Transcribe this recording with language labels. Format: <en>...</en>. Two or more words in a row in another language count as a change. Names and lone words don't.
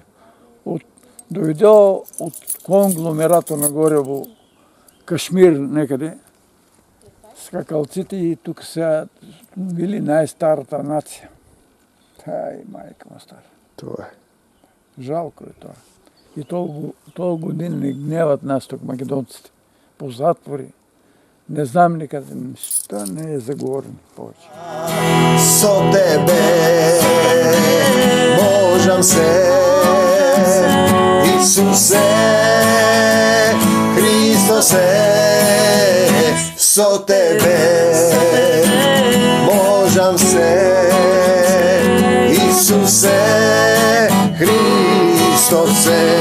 <bg>Дойде от конгломерато нагоре в Кашмир некъде, скакалците и тук са били най-старата нация. Тай, майка му стара. Това е. Жалко е това. И толкова години не гневат нас тук, македонците. По затвори. Не знам никъде. Нищо не е заговорено повече.</bg> <mk>Со тебе можам се, Исусе, Христосе, со тебе можам се, Исусе, Христосе.</mk>